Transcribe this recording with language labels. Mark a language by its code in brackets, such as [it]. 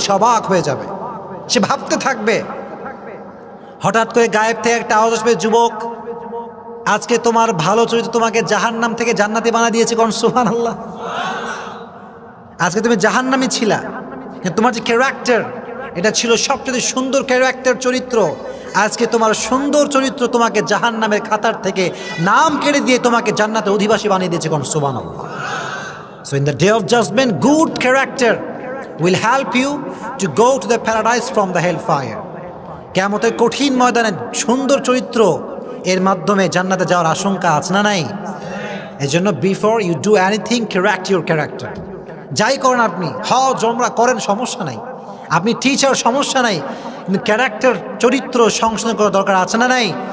[bn] সে অবাক হয়ে যাবে, সে ভাবতে থাকবে। হঠাৎ করে গায়েব থেকে একটা আওয়াজ আসবে, যুবক আজকে তোমার ভালো চরিত্র তোমাকে জাহান্নাম থেকে জান্নাতি বানা দিয়েছে। কোন সুবহানাল্লাহ। আজকে তুমি জাহান্নামী ছিলা, কিন্তু তোমার যে ক্যারেক্টার এটা ছিল সবচেয়ে সুন্দর ক্যারেক্টার, চরিত্র। আজকে তোমার সুন্দর চরিত্র তোমাকে জাহান্নামের খাতার থেকে নাম কেড়ে দিয়ে তোমাকে জান্নাতের অধিবাসী বানিয়ে দিয়েছে। কোন সুবহানাল্লাহ। [en] So in the day of judgment, good character will help you to go to the paradise from the hellfire. [bn] কিয়ামতের কঠিন ময়দানে সুন্দর চরিত্র এর মাধ্যমে জান্নাতে যাওয়ার আশঙ্কা আছে না নাই? এজন্য [en] Before you do anything, correct your character. [bn] যাই করেন আপনি, হজ ওমরা করেন, সমস্যা নাই, আপনি টিচার, সমস্যা নাই, কিন্তু ক্যারেক্টার চরিত্র সংশোধন করা দরকার আছে না নাই?